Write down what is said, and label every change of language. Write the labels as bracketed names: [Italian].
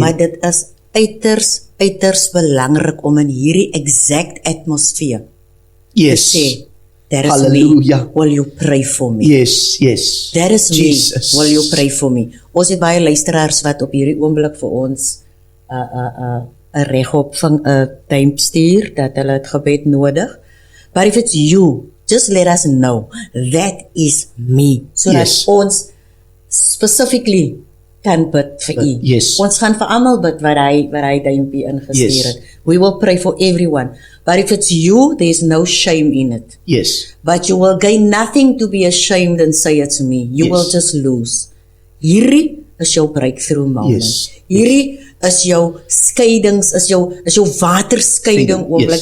[Afrikaans] Maar dit is uiters belangrik om in hierdie exact atmosfeer te sê, [English] that is Hallelujah. me, will you pray for me? Yes. That is Jesus. me, will you pray for me? [Afrikaans] Ons het baie luisteraars wat op hierdie oomblik vir ons 'n regop van 'n tyd stuur, dat hulle het gebed nodig. [English] But if it's you, just let us know, that is me, so that [Afrikaans] ons specifically kan bid vir u. Ons gaan vir almal bid wat hy duimpie ingestuur het. [English] We will pray for everyone. But if it's you, there is no shame in it. But you will gain nothing to be ashamed and say it's me. You will just lose. [Afrikaans] Hierdie is jou breakthrough moment. Hierdie is jou skeidings, is jou waterskeiding oomblik.